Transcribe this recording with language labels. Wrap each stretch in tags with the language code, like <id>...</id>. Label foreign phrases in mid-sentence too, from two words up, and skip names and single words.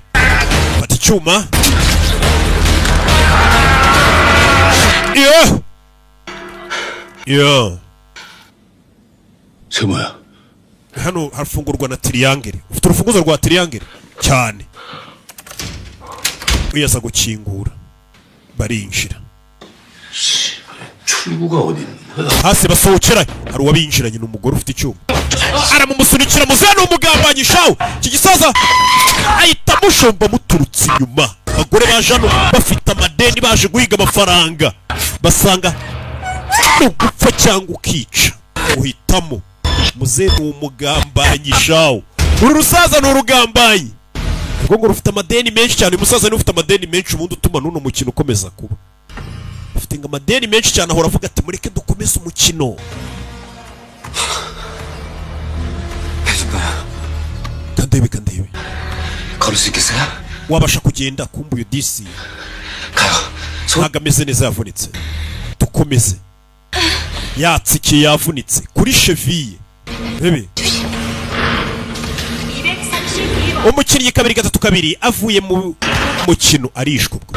<rw>fata icyuma yo</rw> <ko>세모야.</ko> <rw>hano harafungurwa na tiriyangere. ufite urufunguzo rwa tiriyangere cyane. wiyaza gukingura barinjira.</rw> <ko>출구가 어디 있는 거야?</ko> <rw>hasi basohokera hari uwabinjiranye n'umugore ufite icyuma aramumusunikira muzehe n'umugambanyi shawu. iki gisaza ahita amushomba muturutse inyuma. abagore baje hano bafite amadeni baje guhiga amafaranga basanga ni ugupfa cyangwa ukica uhitamo. muzehe ni umugambanyi shawu. uru rusaza ni urugambanyi ubwo ngo rufite amadeni menshi cyane. uyu musaza niwe ufite amadeni menshi ubundi utuma n'uno mukino ukomeza kuba. afite ngo amadeni menshi cyane ahora avuga ati mureke dukomeze umukino. kandebe kandebe</rw> <ko>걸을 수 있겠어요?</ko> <rw>wabasha kugenda kumva uyu disi</rw> <ko>가요.</ko> <rw>ntabwo ameze neza yavunitse. dukomeze yatsikiye yavunitse kuri cheviye. rebe</rw> <ko>232번</ko> <rw>umukinnyi 2-2 avuye mu mukino arishwe ubwo.</rw>